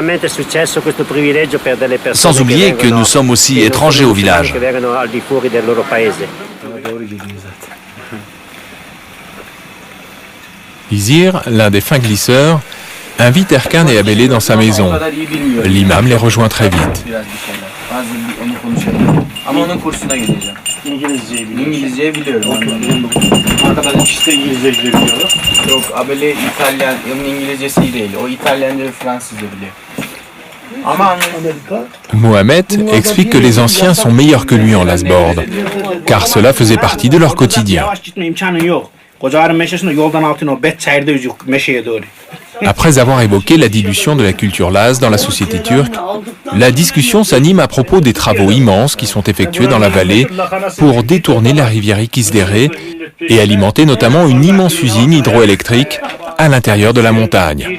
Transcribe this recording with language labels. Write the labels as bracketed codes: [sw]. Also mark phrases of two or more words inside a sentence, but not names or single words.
[fr] Sans oublier que nous sommes aussi étrangers au village. Izir, l'un des fins glisseurs, invite Erkan et Abele dans sa maison. L'imam les rejoint très vite. [tr] Ama onun kursuna gideceğim. İngilizceyi biliyorum. Arkadaşlar ikisi de İngilizce biliyorlar. Yok, Abele İtalyan, onun İngilizcesi iyi değil. O İtalyanca ve Fransızca biliyor. [fr] Mohamed explique que les anciens sont meilleurs que lui en lasbord, car cela faisait partie de leur quotidien. Après avoir évoqué la dilution de la culture laz dans la société turque, la discussion s'anime à propos des travaux immenses qui sont effectués dans la vallée pour détourner la rivière Ikizderé et alimenter notamment une immense usine hydroélectrique à l'intérieur de la montagne.